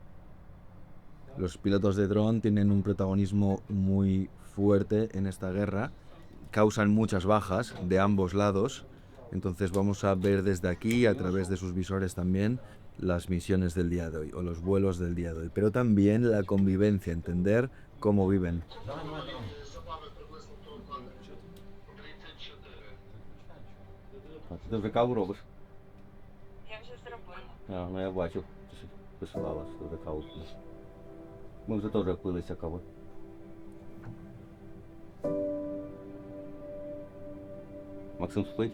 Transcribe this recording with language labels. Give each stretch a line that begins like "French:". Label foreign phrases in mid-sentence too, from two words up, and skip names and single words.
Spanish: Los pilotos de dron tienen un protagonismo muy fuerte en esta guerra. Causan muchas bajas de ambos lados, Entonces vamos a ver desde aquí, a través de sus visores también, las misiones del día de hoy o los vuelos del día de hoy, pero también la convivencia, entender cómo viven.
Ukrainian: Ти вже каву робиш? Я вже зробила. Ну я бачив, ти ж писала, що вже каву п'єш. Ми вже теж пилися кави. Максим спить?